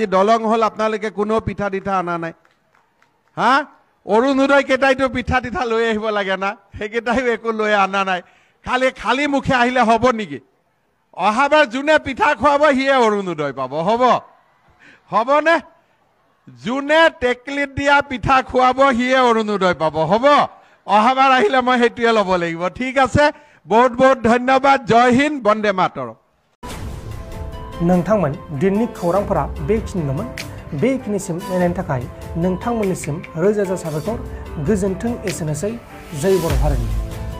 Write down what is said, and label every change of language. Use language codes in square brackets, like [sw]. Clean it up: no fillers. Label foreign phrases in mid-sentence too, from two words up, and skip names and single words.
[as] দলং হল আপোনালোকে কোনো পিঠা দিঠা আনা নাই হা অৰুণোদয় কেইটাইতো পিঠা দিঠা লৈ আহিব লাগে না হেকেইটাইও একো লৈ আনা নাই খালি মুখে আহিলে হ'ব নেকি অহাবাৰ জুনে পিঠা খোৱাব হিয়ে অৰুণোদয় পাব হ'ব নে জুনে টেকলিত দিয়া পিঠা খোৱাব হিয়ে অৰুণোদয় পাব হ'ব অহাবাৰ আহিলে মই হেতুৱে ল'ব লাগিব ঠিক আছে বহুত বহুত ধন্যবাদ [hi] जय हिन्द वन्दे मातरम् [brx] नोंथांमोन दिननि खौरांफोरा बेखिनिल'मोन बेखिनिसिम नायनायनि थाखाय नोंथांमोननिसिम रोजा रोजा साबायखर गोजोन्थों एसेनोसै जय बर' हारिनि